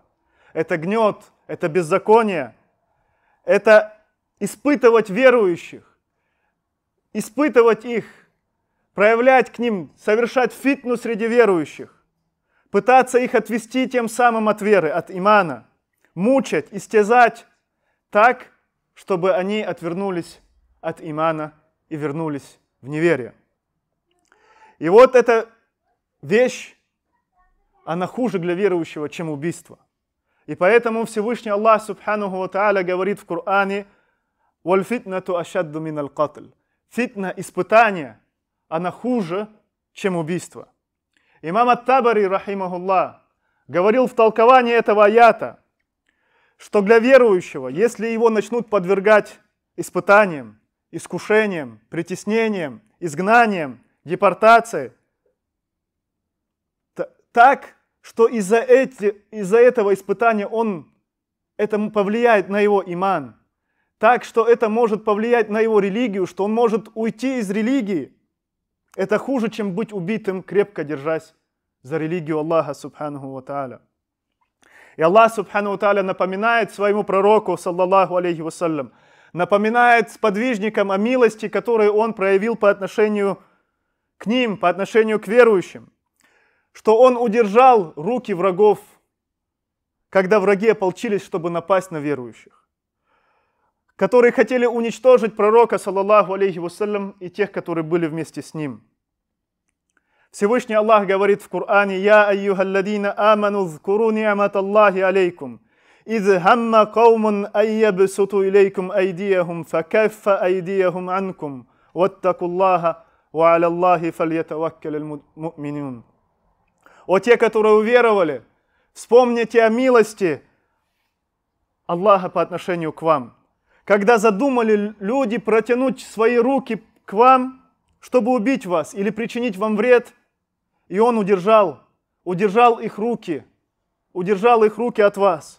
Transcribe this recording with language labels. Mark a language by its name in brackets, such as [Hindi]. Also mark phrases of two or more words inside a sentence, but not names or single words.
[Russian] Это гнет, это беззаконие, это испытывать верующих, испытывать их, проявлять к ним, совершать фитну среди верующих, пытаться их отвести тем самым от веры, от имана, мучать, истязать так, чтобы они отвернулись от имана и вернулись в неверие. И вот эта вещь, она хуже для верующего, чем убийство. И поэтому Всевышний Аллах [Arabic] سبحانه وتعالى [Russian] говорит в Коране: [Arabic] «والفتنة أشد من القتل». [Russian] Фитна, испытание, она хуже, чем убийство. Имам ат-Табари, рахимахуллах, говорил в толковании этого аята, что для верующего, если его начнут подвергать испытаниям, искушениям, притеснениям, изгнаниям, депортации, так, что из-за этого испытания это повлияет на его иман, так, что это может повлиять на его религию, что он может уйти из религии, это хуже, чем быть убитым, крепко держась за религию Аллаха [Arabic] سبحانه وتعالى. [Russian] И Аллах [Arabic] سبحانه وتعالى [Russian] напоминает своему пророку, [Arabic] صلى الله عليه وسلم, [Russian] напоминает сподвижникам о милости, которую он проявил по отношению к ним, по отношению к верующим, что он удержал руки врагов, когда враги ополчились, чтобы напасть на верующих, которые хотели уничтожить пророка, [Arabic] صلى الله عليه وسلم, [Russian] и тех, которые были вместе с ним. Всевышний Аллах говорит в Коране: [Arabic] «يا أيها الذين آمنوا اذكروا نعمة الله عليكم, إذ هم قوم أن يبسطوا إليكم أيديهم فكف أيديهم عنكم واتقوا الله وعلى الله فليتوكل المؤمنون». [Russian] О те, которые уверовали, вспомните о милости Аллаха по отношению к вам. Когда задумали люди протянуть свои руки к вам, чтобы убить вас или причинить вам вред, и Он удержал их руки от вас.